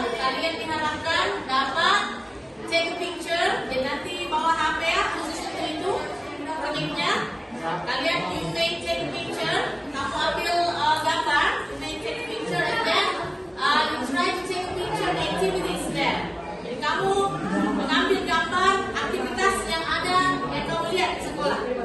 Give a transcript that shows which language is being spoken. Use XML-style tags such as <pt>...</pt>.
<id>Kalian diharapkan dapat</id> <en>take a picture.</en> <id>Dan nanti bawa HP ya, khusus untuk itu proyeknya.</id> <en>Kalian you may take a picture.</en> <id>Kamu ambil gambar,</id> <en>you may take a picture, and then you try to take a picture the activities there.</en> <id>Jadi kamu mengambil gambar aktivitas yang ada yang kamu lihat di sekolah.</id>